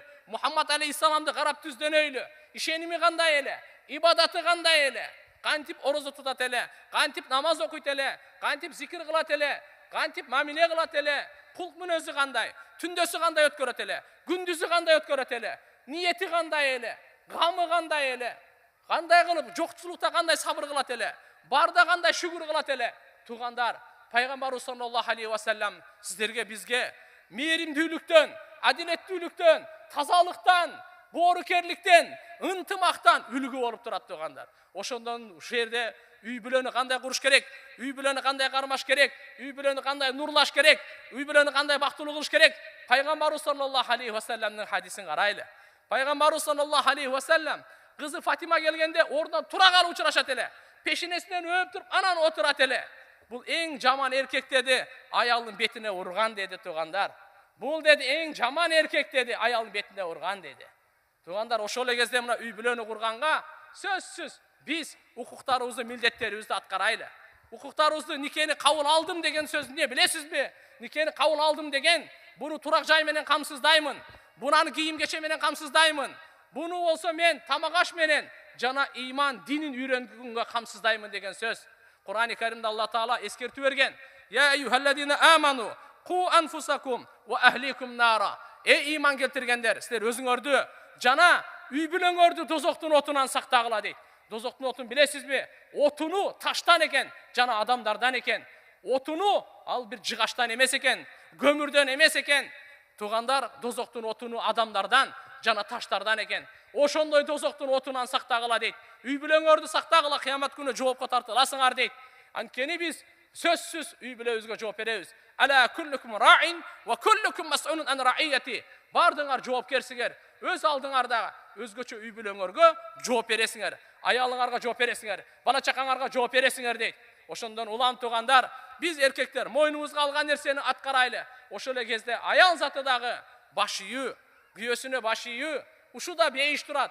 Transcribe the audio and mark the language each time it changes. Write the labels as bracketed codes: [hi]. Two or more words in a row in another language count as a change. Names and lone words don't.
[ky] Мухаммад алейхиссаламды карап түздөнөйлү. Ишеними кандай эле, ибадаты кандай эле, кантип орозо тутат эле, кантип намаз окуйт эле, кантип зикир кылат эле, кантип мамиле кылат эле, кулк мүнөзү кандай, түндөсү кандай өткөрөт эле, күндүзү кандай өткөрөт эле, ниети кандай эле, гамы кандай эле, кандай кылып жокчулукта кандай сабыр кылат эле, барда кандай шүгүр кылат эле. Туугандар, пайгамбарыбыз [ar] صلى الله عليه وسلم [ky] сиздерге бизге мээримдүүлүктөн, адилеттүүлүктөн, тазалыктан, боорукерликтен, ынтымактан үлгү болуп турат туугандар. Ошондон ушул жерде үй бүлөнү кандай куруш керек, үй бүлөнү кандай кармаш керек, үй бүлөнү кандай нурлаш керек, үй бүлөнү кандай бактылуу кылыш керек. Пайгамбарыбыз [ar] صلى الله عليه وسلم [ky] хадисин карайлы. Пайгамбарыбыз [ar] صلى الله عليه وسلم [ky] кызы Фатима келгенде ордунан тура калып учурашат эле. Пешинесинен өп туруп, анан отурат эле. Бул эң жаман эркек деди, аялдын бетине урган деди туугандар. Бул деди эң жаман эркек деди, аялдын бетине урган деди. Туугандар, ошол эле кезде мына үй бүлөнү курганга сөзсүз биз укуктарыбызды, милдеттерибизди аткарайлы. Укуктарыбызды никени кабыл алдым деген сөз эмне билесизби? Никени кабыл алдым деген, буну турак жай менен камсыздаймын, бунаны кийим кече менен камсыздаймын, буну болсо мен тамак аш менен жана ыйман динин үйрөнгөнгө камсыздаймын деген сөз. Кур'ан-ы Каримде Алла Таала эскертүү берген. [ar] يا أيها الذين آمنوا قوا أنفسكم وأهليكم نارا. [ky] Эй ыйман келтиргендер, силер өзүңөрдү жана үй бүлөңөрдү дозоктун отунан сактагыла дейт. Дозоктун отун билесизби? Отуну таштан экен, жана адамдардан экен. Отуну ал бир жыгаштан эмес экен, көмүрдөн эмес экен. Туугандар, дозоктун отуну адамдардан жана таштардан экен. Ошондой дозоктун отунан сактагыла дейт. Үй бүлөңөрдү сактагыла, кыямат күнү жоопко тартыласыңар дейт. Анткени биз сөзсүз үй бүлөбүзгө жооп беребиз. [ar] ألا كلكم راع وكلكم مسؤول عن رعيته. [ky] Бардыңар жоопкерсиңер. Өз алдыңарда өзгөчө үй бүлөңөргө жооп бересиңер. Аялыңарга жооп бересиңер. Бала чакаңарга жооп бересиңер дейт. Ошондон улам туугандар, биз эркектер мойнубузга алган нерсени аткарайлы. Ошол эле кезде аял заты дагы баш ийүү, күйөөсүнө баш ийүү, ушуда бейиш турат.